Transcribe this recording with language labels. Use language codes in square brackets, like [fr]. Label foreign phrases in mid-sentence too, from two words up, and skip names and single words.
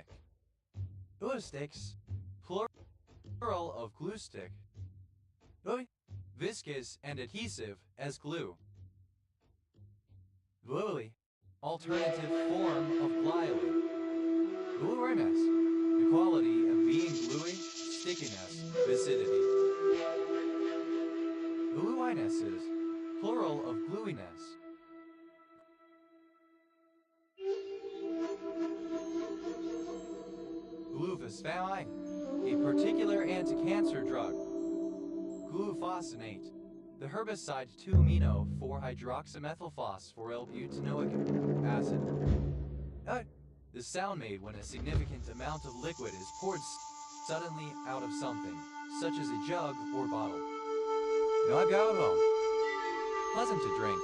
[en] Ursticks, plural of glue stick. Viscous and adhesive as glue. Gluey, alternative form of glyally. Gluiness, the quality of being gluey, stickiness, viscidity. Gluinesses, plural of gluiness. Glufosphine, a particular anti-cancer drug. Glufosinate, the herbicide 2-amino-4-hydroxymethylphosphorylbutanoic acid. The sound made when a significant amount of liquid is poured suddenly out of something, such as a jug or bottle. Nagago, pleasant to drink.